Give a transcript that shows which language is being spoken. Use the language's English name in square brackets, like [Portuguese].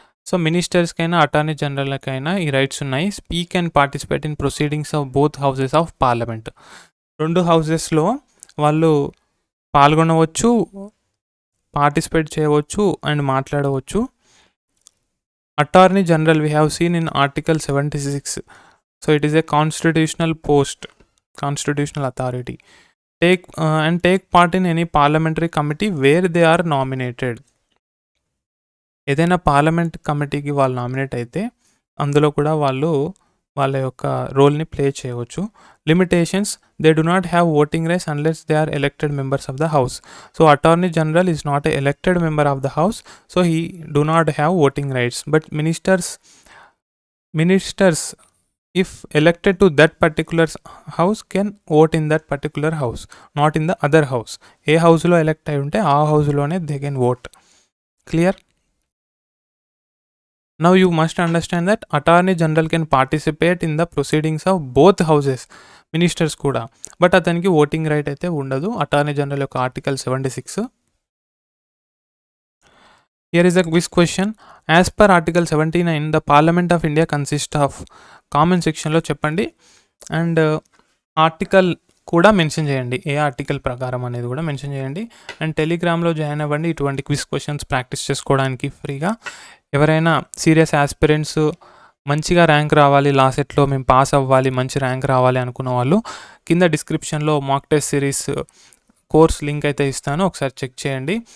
[Telugu] So మినిస్టర్స్కైనా attorney జనరల్కైనా ఈ rights ఉన్నాయి. [English] Speak and participate in proceedings of both houses of parliament. [Telugu] రెండు హౌసెస్లో వాళ్ళు పాల్గొనవచ్చు, పార్టిసిపేట్ చేయవచ్చు అండ్ మాట్లాడవచ్చు. [English] Attorney general we have seen in article 76. So it is a constitutional post, constitutional authority. Take part in any parliamentary committee where they are nominated. [Telugu] ఏదైనా parliament కమిటీకి వాళ్ళు nominate అయితే అందులో కూడా వాళ్ళు వాళ్ళ యొక్క రోల్ని ప్లే చేయవచ్చు. [English] Limitations: they do not have voting rights unless they are elected members of the house. So attorney general is not a elected member of the house, so he do not have voting rights. But ministers if elected to that particular house can vote in that particular house, not in the other house. [Telugu] ఏ హౌస్లో elect అయి ఉంటే ఆ హౌస్లోనే [English] They can vote. [Telugu] Clear? [English] Now you must understand that attorney general can participate in the proceedings of both houses, ministers కూడా. [Telugu] But అతనికి voting right అయితే ఉండదు. Attorney general యొక్క article 76. [English] Here is a quiz question. As per Article 79, the Parliament of India consists of, [Telugu] comment సెక్షన్లో చెప్పండి and article కూడా mention చేయండి. ఏ article ప్రకారం అనేది కూడా మెన్షన్ చేయండి. అండ్ టెలిగ్రామ్లో జాయిన్ అవ్వండి ఇటువంటి క్విజ్ క్వశ్చన్స్ ప్రాక్టీస్ చేసుకోవడానికి ఫ్రీగా. ఎవరైనా సీరియస్ ఆస్పిరెంట్స్ మంచిగా ర్యాంక్ రావాలి, లా సెట్లో మేము పాస్ అవ్వాలి, మంచి ర్యాంక్ రావాలి అనుకున్న వాళ్ళు కింద డిస్క్రిప్షన్లో mock test series course link అయితే ఇస్తాను, ఒకసారి చెక్ చేయండి.